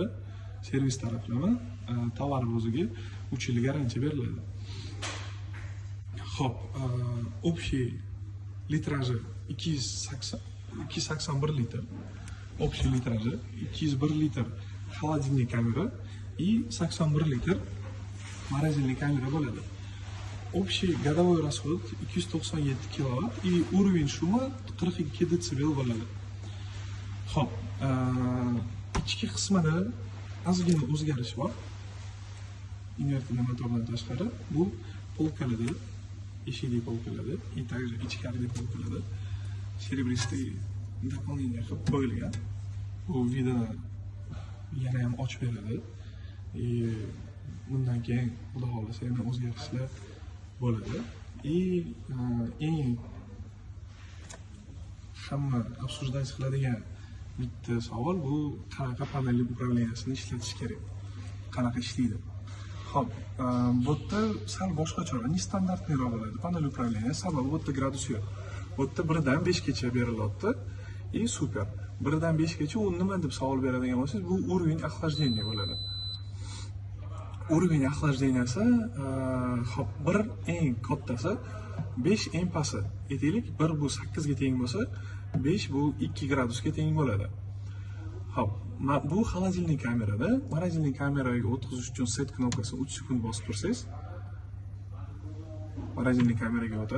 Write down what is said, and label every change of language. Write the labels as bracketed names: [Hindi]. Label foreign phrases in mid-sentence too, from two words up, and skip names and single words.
[Uzbek] Servis taraflama tovar o'ziga 3 yil garantiya beriladi. Xo'p, общий litraji 281 litr. Общий litraji 201 litr холодильник kamera и 81 litr морозильник kamera bo'ladi. [Russian] Общий годовой расход 297 киловатт и уровень шума 42 децибел bo'ladi. [Uzbek] Xo'p, ichki qismida ozgina o'zgarish bor. Invertorli motordan tashqari bu polkalarda, eshikli polkalarda, [Russian] и также [Uzbek] ichkarida polkalarda [Russian] серебристый дополнение [Uzbek] qilib qo'yilgan. Bu vidini yana ham ochib beradi. Bundan keyin xudo xolasa yana o'zgarishlar bo'ladi. Eng hamma обсуждать qiladigan bitta savol bu qanaqa panelli управлениясini ishlatish kerak. Qanaqa ishlaydi? Xo'p, bu yerda sal boshqacharoq, nestandартныйroq bo'ladi panel управленияsi. Sababi bu yerda gradus yo'q. Bu yerda 1 dan 5 gacha berilyapti. Super. 1 dan 5 gacha u nima deb savol beradigan bo'lsangiz, bu [Russian] уровень охлаждения [Uzbek] bo'ladi. [Russian] Уровень охлажденияsi, [Uzbek] xo'p, bir eng kattasi 5 eng pasti. Aytaylik, 1 bu 8 ga teng bo'lsa, 5 bu 2 gradusga teng bo'ladi. Xo'p, bu холодильник kamerada, морозильник kameraga o'tkazish uchun set knopkasini 3 sekund bosib tursangiz, морозильник kameraga o'tadi.